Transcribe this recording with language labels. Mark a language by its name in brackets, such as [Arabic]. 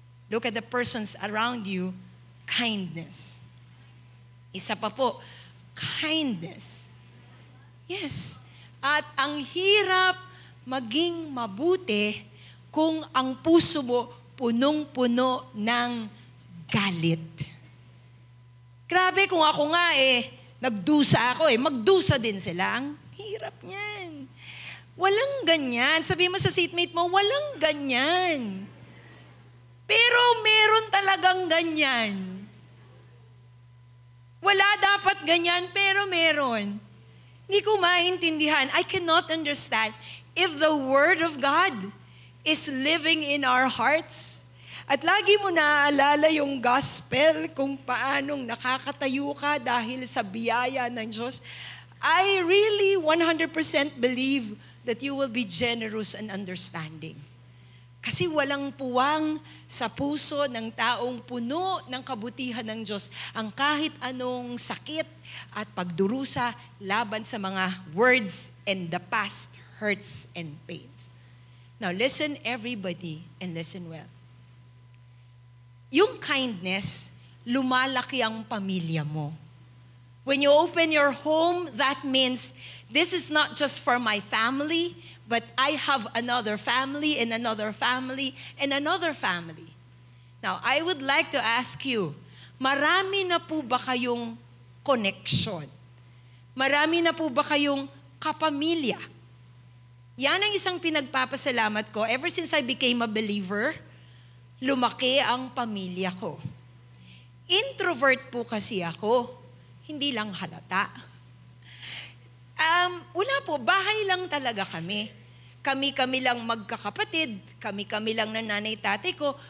[English] Look at the persons around you, kindness. [Filipino] Isa pa po, kindness. Yes. At ang hirap maging mabuti kung ang puso mo punong-puno ng galit. Grabe kung ako nga nagdusa ako magdusa din sila. Ang hirap niyan. Walang ganyan. Sabi mo sa seatmate mo, walang ganyan. Pero meron talagang ganyan. Wala dapat ganyan, pero meron. Hindi ko maintindihan. [English] I cannot understand if the Word of God is living in our hearts. [Filipino] At lagi mo naaalala yung gospel kung paanong nakakatayo ka dahil sa biyaya ng Diyos. [English] I really 100% believe that you will be generous and understanding. [Filipino] Kasi walang puwang sa puso ng taong puno ng kabutihan ng Diyos ang kahit anong sakit at pagdurusa laban sa mga [English] words and the past hurts and pains. Now listen everybody and listen well. [Filipino] Yung kindness, lumalaki ang pamilya mo. [English] When you open your home, that means this is not just for my family, but I have another family and another family and another family. Now, I would like to ask you, [Filipino] marami na po ba kayong connection? Marami na po ba kayong kapamilya? Yan ang isang pinagpapasalamat ko. [English] Ever since I became a believer, [Filipino] lumaki ang pamilya ko. Introvert po kasi ako. Hindi lang halata. Wala po, bahay lang talaga kami. Kami-kami lang magkakapatid, kami-kami lang ng nanay-tatay ko.